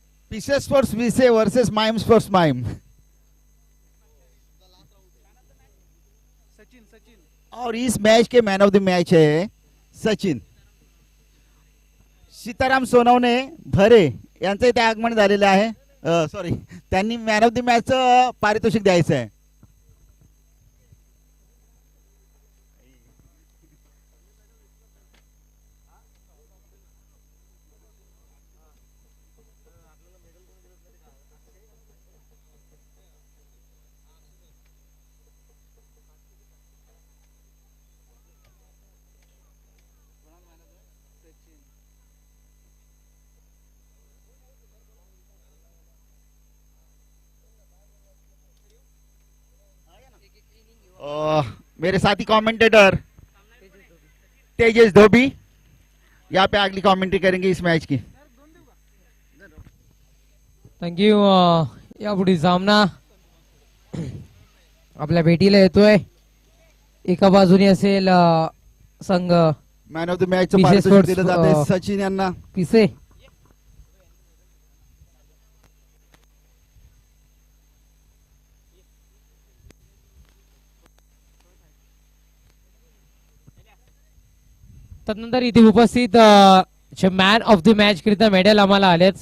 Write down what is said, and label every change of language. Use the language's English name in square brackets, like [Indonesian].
[Marathi] पीसे sports vice versus mime sports mime. Sachin Sachin [Hindi] और इस मैच के मैन ऑफ द मैच है सचिन. [Marathi] सीताराम सोनवणे भरे यांचं इथे आगमन झालेलं आहे. सॉरी, त्यांनी मॅन ऑफ द मॅच पारितोषिक द्यायचं आहे. [Hindi] मेरे साथी कमेंटेटर तेजस धोबी यहाँ पे अगली कमेंट्री करेंगे इस मैच की. [English] Thank you. [Marathi] यापुढे सामना आपल्या भेटीला येतोय. एका बाजूने असेल संघ मॅन ऑफ द मॅच पीसे पारितोषिक स्पोर्ट्स, दिलं जाते सचिन यांना. पिसे तदनंतर इथे उपस्थित मॅन ऑफ द मॅच करिता मेडल आम्हाला आलेत.